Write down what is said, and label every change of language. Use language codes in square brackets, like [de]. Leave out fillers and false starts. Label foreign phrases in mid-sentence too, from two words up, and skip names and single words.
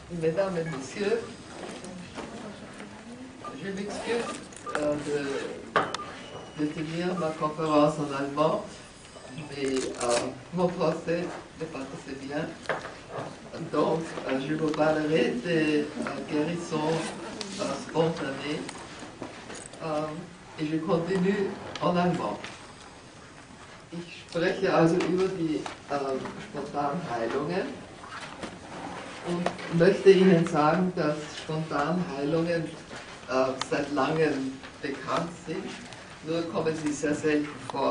[fr] Mesdames et Messieurs, je m'excuse de tenir ma conférence en allemand, mais mon français n'est pas assez bien. Donc, je vous parlerai des guérisons spontanées et je continue en allemand. [de] Ich spreche also über die Spontanheilungen und möchte Ihnen sagen, dass Spontanheilungen seit langem bekannt sind, nur kommen sie sehr selten vor.